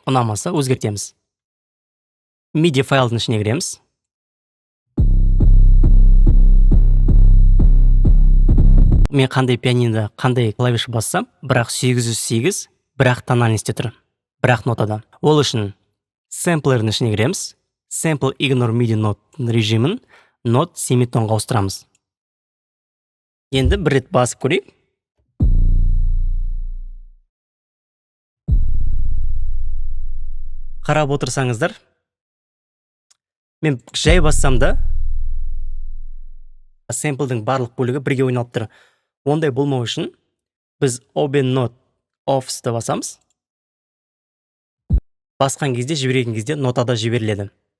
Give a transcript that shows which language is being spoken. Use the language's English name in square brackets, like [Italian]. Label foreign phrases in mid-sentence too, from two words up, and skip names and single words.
[Kazakh] Ұнамаса өзгертеміз. MIDI файлдың ішіне кіреміз. Мен қандай пианинода, қандай клавиш бассам, бірақ 808, бірақ тональностьте тұр, бірақ нотада. Ол үшін сэмплердің ішіне кіреміз. [English] Sample ignore MIDI note [Kazakh] режимін нот семитонға ауыстырамыз. Енді бір рет басып көрейік. Қарап отырсаңыздар, мен жай бассам да сэмплдің барлық бөлігі бірге ойналып тұр. Ондай болмау үшін біз [English] open note offs'ты [Kazakh] басамыз. Басқан кезде, жіберген кезде нотада жіберіледі.